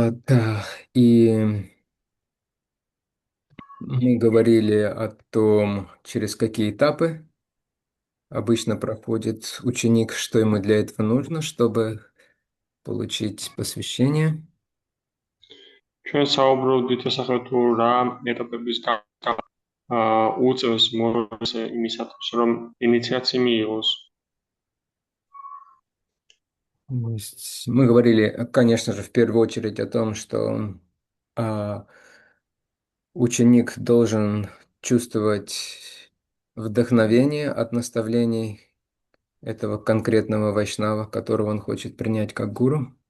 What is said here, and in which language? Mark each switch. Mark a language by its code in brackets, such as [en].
[ru] Да, и мы говорили о том, через какие этапы обычно проходит ученик, что ему для этого нужно, чтобы получить посвящение. [ka] ჩვენ საუბრობდით ასახავ თუ რა ეტაპების უწევს მოწესს იმისათვის რომ ინიციაცია მიიღოს. [ru] То есть мы говорили, конечно же, в первую очередь о том, что ученик должен чувствовать вдохновение от наставлений этого конкретного вайшнава, которого он хочет принять как гуру.